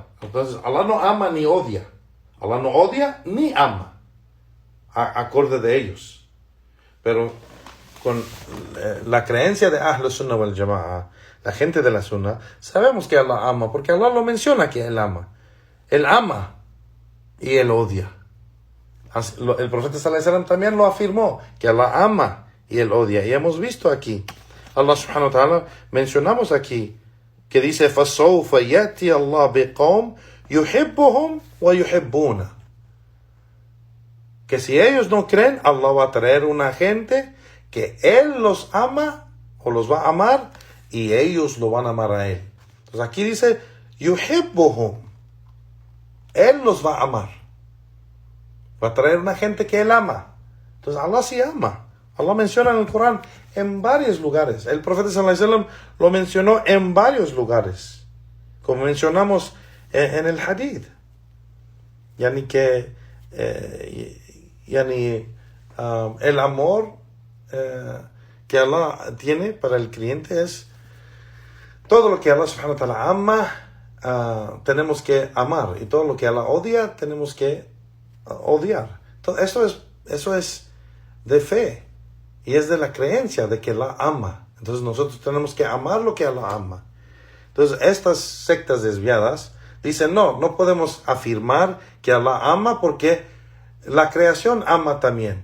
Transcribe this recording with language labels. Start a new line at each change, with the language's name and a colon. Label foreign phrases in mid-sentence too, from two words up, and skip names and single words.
Spanish: Entonces Allah no ama ni odia. Allah no odia ni ama, acorde de ellos. Pero con la creencia de
Arabic: أهل السنة والجماعة,
Spanish: la gente de la Sunnah, sabemos que Allah ama, porque Allah lo menciona que Él ama. Él ama y Él odia. El profeta
Arabic: صلى الله عليه وسلم
Spanish: también lo afirmó, que Allah ama y Él odia. Y hemos visto aquí,
Arabic: الله سبحانه وتعالى,
Spanish: mencionamos aquí, que dice,
Arabic: فَسَوْفَ يَأْتِي اللَّهُ بِقَوْمٍ يُحِبُّهُمْ وَيُحِبُّونَ.
Spanish: Que si ellos no creen, Allah va a traer una gente que Él los ama o los va a amar y ellos lo van a amar a Él. Entonces aquí dice, yuhibbuhum. Él los va a amar. Va a traer una gente que Él ama. Entonces Allah sí ama. Allah menciona en el Corán en varios lugares. El profeta
Arabic: صلى الله عليه وسلم
Spanish: lo mencionó en varios lugares, como mencionamos en el hadith. Yani que el amor que Allah tiene para el creyente es todo lo que Allah
Arabic: سبحانه وتعالى
Spanish: ama, tenemos que amar, y todo lo que Allah odia tenemos que odiar. Entonces, eso es de fe y es de la creencia de que Allah ama. Entonces nosotros tenemos que amar lo que Allah ama. Entonces estas sectas desviadas dicen, no podemos afirmar que Allah ama porque la creación ama también.